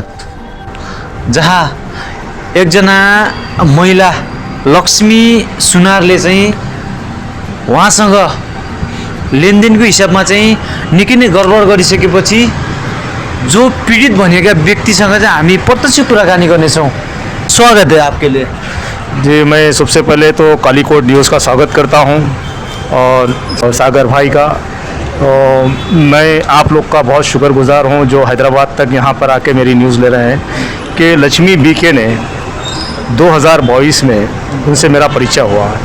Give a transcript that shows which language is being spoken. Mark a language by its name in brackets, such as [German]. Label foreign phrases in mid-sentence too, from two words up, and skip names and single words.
[Nepali] जहाँ एकजना महिला लक्ष्मी सुनारले चाहिँ उहाँसँग लेनदेनको हिसाबमा चाहिँ निकै नै गडबड गरिसकेपछि जो पीडित भनिएका व्यक्तिसँग चाहिँ हामी प्रत्यक्ष कुराकानी गर्नेछौँ। [Hindi] स्वागत है आपके लिए। जी, मैं सबसे पहले तो कालीकोट न्यूज़ का स्वागत करता हूं और सागर भाई का। और मैं आप लोग का बहुत शुक्रगुजार हूं जो हैदराबाद तक यहां पर आके मेरी न्यूज़ ले रहे हैं कि लक्ष्मी बीके ने 2022 में उनसे मेरा परिचय हुआ है।